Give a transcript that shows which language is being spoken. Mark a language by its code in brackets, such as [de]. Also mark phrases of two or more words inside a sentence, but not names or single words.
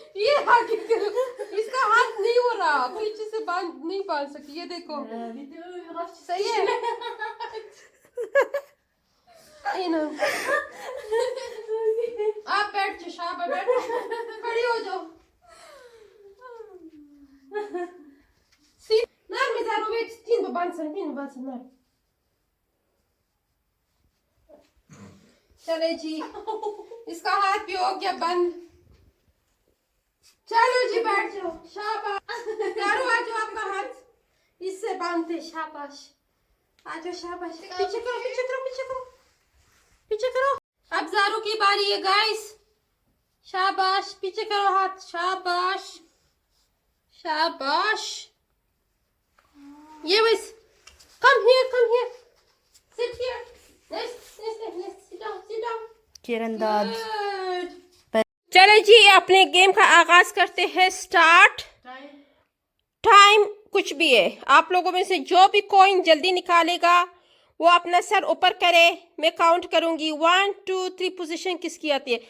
[hi] इसका हाथ नहीं हो रहा, पीछे से नहीं निकाल सकी। ये देखो सही सही है। ये ना आप बैठ जाओ, शाबाश बैठो, खड़ी हो जाओ। Nar mi dar uveç tin babansan nar। चले जी, इसका हाथ भी हो गया बंद। चलो जी बैठ जाओ, शाबाश। करो आ जाओ, आपका हाथ इससे बांधते, शाबाश। आ जाओ, शाबाश। पीछे करो, पीछे करो, पीछे करो, पीछे करो। अब ज़ारू की बारी है गाइस। शाबाश, पीछे करो हाथ, शाबाश शाबाश। ये बस, [en] come here, sit here, let's sit down। [hi] किरण दाद [en] Good। [hi] चलो जी, अपने गेम का आगाज करते हैं, स्टार्ट। टाइम कुछ भी है, आप लोगों में से जो भी कॉइन जल्दी निकालेगा वो अपना सर ऊपर करे। मैं काउंट करूंगी, 1 2 3। पोजीशन किसकी आती है?